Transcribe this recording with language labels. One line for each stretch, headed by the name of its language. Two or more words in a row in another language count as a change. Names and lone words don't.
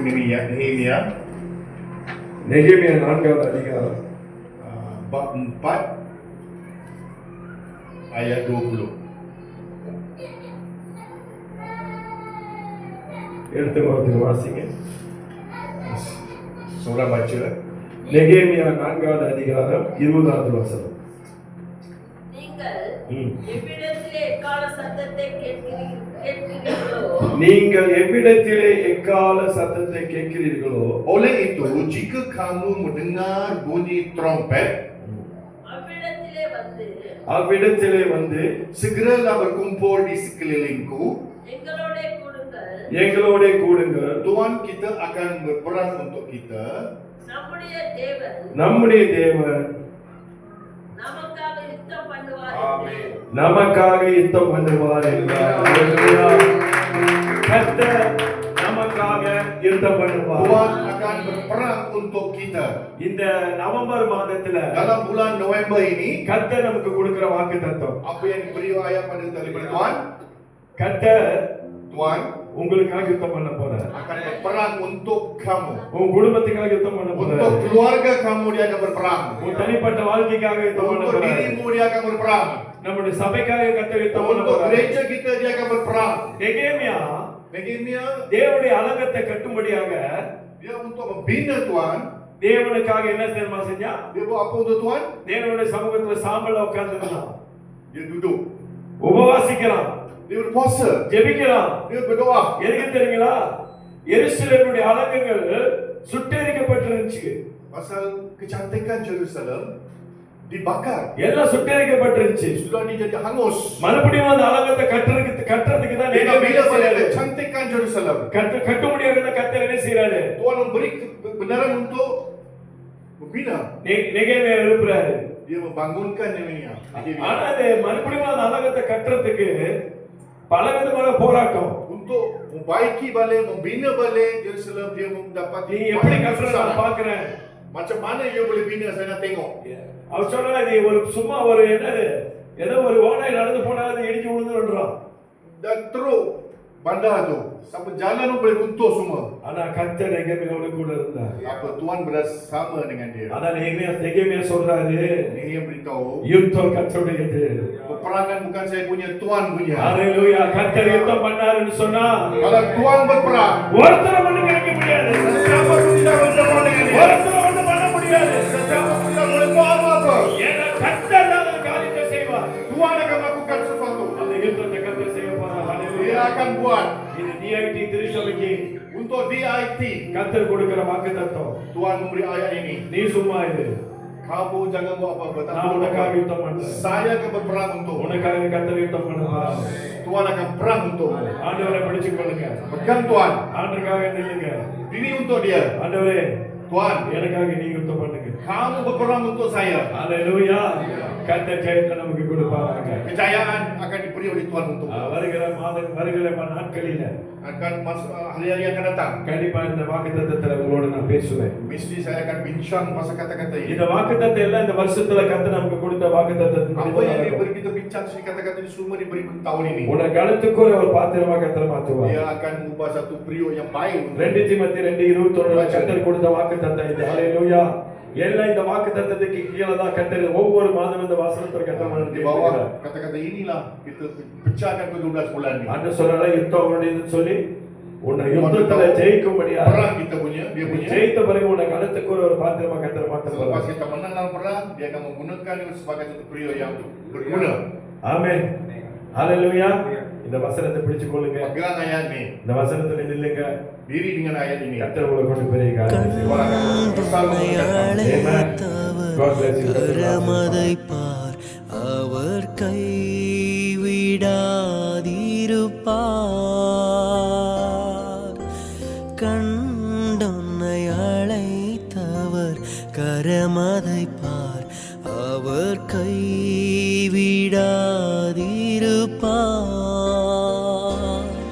Malay: Nehemia
Tamil: நெகேமியா 4வது அதிகாரம்
Malay: bab 4 ayat 20.
Tamil: எடுத்து வாசிங்க.
Malay: Surah baca.
Tamil: நெகேமியா 4வது அதிகாரம் 20வது வசனம். நீங்கள் எவ்விடத்திலே எக்கால சத்தத்தை கேட்கிறீர்களோ,
Malay: Oleh itu, jika kamu mendengar bunyi trompet,
Tamil: அவ்விடத்திலே வந்து
Malay: segeralah berkumpul di sekelilingku.
Tamil: எங்களோட கூடுங்கள்.
Malay: Tuhan kita akan berperang untuk kita.
Tamil: நம்முடைய தேவன் நமக்காக யுத்தம் பண்ணுவார் என்றார். கர்த்தர் நமக்காக யுத்தம் பண்ணுவார்.
Malay: Tuhan akan berperang untuk kita.
Tamil: இந்த நவம்பர் மாதத்துல
Malay: Dalam bulan November ini,
Tamil: கர்த்தர் நமக்கு கொடுக்கிற வாக்குத்தத்தம்,
Malay: apa yang diberi ayat pada daripada Tuhan,
Tamil: கர்த்தர்
Malay: Tuhan
Tamil: உங்களுக்காக யுத்தம் பண்ண போறார்.
Malay: akan berperang untuk kamu.
Tamil: உன் குடும்பத்துக்காக யுத்தம் பண்ண
Malay: Untuk
Tamil: போறார்.
Malay: keluarga kamu dia akan berperang.
Tamil: உன் தனிப்பட்ட வாழ்க்கைக்காக யுத்தம் பண்ண
Malay: Untuk
Tamil: போறார்.
Malay: dirimu dia akan berperang.
Tamil: நம்முடைய சபைக்காக கர்த்தர் யுத்தம் பண்ண
Malay: Untuk
Tamil: போறார்.
Malay: gereja kita dia akan berperang.
Tamil: நெகேமியா
Malay: Nehemia
Tamil: தேவனுடைய அலங்கத்தை கட்டும்படியாக
Malay: dia untuk membina Tuhan.
Tamil: தேவனுக்காக என்ன தெரியுமா செஞ்சா?
Malay: Dia buat apa untuk Tuhan?
Tamil: தேவனுடைய சமூகத்துல சாம்பல்ல உட்கார்ந்துருந்தான்.
Malay: Dia duduk.
Tamil: உபவாசிக்கிறான்,
Malay: Dia berpuasa.
Tamil: ஜெபிக்கிறான்.
Malay: Dia berdoa.
Tamil: எதுக்கு தெரியுங்களா? எருசலேமுடைய அலங்கங்கள் சுட்டெரிக்கப்பட்டிருந்துச்சு.
Malay: Pasal kecantikan Jerusalem dibakar.
Tamil: எல்லாம் சுட்டெரிக்கப்பட்டிருந்துச்சு.
Malay: Sudah ni jadi hangus.
Tamil: மறுபடியும் அந்த அலங்கத்தை கட்டுறதுக்கு தான்
Malay: Bila நெகேமியா pada kecantikan Jerusalem,
Tamil: கட்ட முடியாத கர்த்தர் என்ன செய்றாரு?
Malay: Tuhan memberi kebenaran untuk membina.
Tamil: நெகேமியா எழுப்புறாரு.
Malay: Dia membangunkan Nehemia.
Tamil: ஆனா அது மறுபடியும் அந்த அலங்கத்தை கட்டுறதுக்கு பல விதமான போராட்டம்.
Malay: Untuk membaiki balik, membina balik Jerusalem, dia
Tamil: நீ
Malay: mendapati
Tamil: எப்படி கட்டுறத நான் பாக்குறேன்.
Malay: macam mana dia boleh bina, saya nak tengok.
Tamil: அவர் சொன்னா இது ஒரு சும்மா ஒரு என்னது ஏதோ ஒரு ஓனாய் நடந்து போனாலும் அது இடிச்சு விழுந்துடுறான்.
Malay: Dan teruk bandar tu, sampai jalan pun boleh runtuh semua.
Tamil: ஆனா கர்த்தர் நெகேமியாவோட கூட இருந்தார்.
Malay: Apa Tuhan bersama dengan dia.
Tamil: அதான் நெகேமியா சொல்றாரு,
Malay: Nehemia beritahu,
Tamil: யுத்தம் கர்த்தருடையது.
Malay: peperangan bukan saya punya, Tuhan punya.
Tamil: ஹalleluya. கர்த்தர் யுத்தம் பண்ணாருன்னு சொன்னா
Malay: Kalau Tuhan berperang,
Tamil: ஒருத்தர் ஒண்ணும் கிடைக்க முடியாது.
Malay: siapa pun tidak boleh berperang dengan dia.
Tamil: ஒருத்தர் ஒண்ணும் பண்ண முடியாது.
Malay: Siapa pun tidak boleh buat apa-apa.
Tamil: ஏன்னா கர்த்தர் தான் அந்த காரியத்தை செய்வார்.
Malay: Tuhan akan melakukan sesuatu.
Tamil: அந்த யுத்தத்தை கர்த்தர் செய்ய போறார்.
Malay: Dia
Tamil: ஹalleluya.
Malay: akan buat.
Tamil: இது DIT திருச்சபைக்கு
Malay: Untuk DIT,
Tamil: கர்த்தர் கொடுக்கிற வாக்குத்தத்தம்.
Malay: Tuhan memberi ayat ini.
Tamil: நீ சும்மா இரு,
Malay: Kamu jangan buat apa-apa. Tak
Tamil: நான்
Malay: perlu
Tamil: உனக்காக
Malay: apa-apa.
Tamil: யுத்தம் பண்றேன்.
Malay: Saya akan berperang untuk.
Tamil: உனக்காக கர்த்தர் யுத்தம் பண்ணுவார்.
Malay: Tuhan akan perang untuk.
Tamil: ஆண்டவரை பிடிச்சுக் கொள்ளுங்க.
Malay: Pegang Tuhan.
Tamil: ஆண்டவருக்காக நில்லுங்க.
Malay: Diri untuk dia.
Tamil: ஆண்டவரே,
Malay: Tuhan,
Tamil: எனக்காக நீங்க யுத்தம் பண்ணுங்க.
Malay: kamu berperang untuk saya.
Tamil: ஹalleluya. கர்த்தர் ஜெயத்தை நமக்கு கொடுப்பாராக.
Malay: Kejayaan akan diberi oleh Tuhan untuk.
Tamil: வருகிற நாட்களில
Malay: Akan masuk hari-hari akan datang.
Tamil: கண்டிப்பா இந்த வாக்குத்தத்தத்துல உங்களோட நான் பேசுவேன்.
Malay: Mesti saya akan bincang pasal kata-kata ini.
Tamil: இந்த வாக்குத்தத்தம் எல்லாம் இந்த வருஷத்துல கர்த்தர் நமக்கு கொடுத்த வாக்குத்தத்தத்தின்
Malay: Apa yang diberi kita bincang sini kata-kata ini semua diberi tahun ini.
Tamil: உன்னை கழுத்துக்கு ஒரு பாத்திரமா கர்த்தர் மாத்துவார்.
Malay: Dia akan mengubah satu periuk yang baik.
Tamil: 2 தீமோத்தேயு 2:21 கர்த்தர் கொடுத்த வாக்குத்தத்தம் இது. ஹalleluya. எல்லாம் இந்த வாக்குத்தத்தத்துக்கு கீழே தான் கர்த்தர் ஒவ்வொரு மாதம் இந்த வசனத்தை கர்த்தர்
Malay: Di bawah kata-kata inilah kita pecahkan ke 12 bulan ni.
Tamil: அண்ணன் சொல்றாரு யுத்தம் உடையதுன்னு சொல்லி உன்னை யுத்தத்துல ஜெயிக்கும்படியா
Malay: Perang kita punya, dia punya.
Tamil: ஜெயித்த பிறகு உன்னை கழுத்துக்கு ஒரு பாத்திரமா கர்த்தர் மாத்த
Malay: Selepas
Tamil: போறார்.
Malay: kita menang dalam perang, dia akan menggunakan itu sebagai satu periuk yang berguna.
Tamil: ஆமென். ஹalleluya. இந்த வசனத்தை பிடிச்சுக் கொள்ளுங்க.
Malay: Pegang ayat ni.
Tamil: இந்த வசனத்துல நில்லுங்க.
Malay: Diri dengan ayat ini.
Tamil: கர்த்தர் உங்களை கொண்டு பெரிய காரியம் செய்வார்.
English: God bless you.
Tamil: கரமதை பார், அவர் கைவிடாதிருப்பார். கண்டொன்னை அழைத்தவர் கரமதை பார், அவர் கைவிடாதிருப்பார்.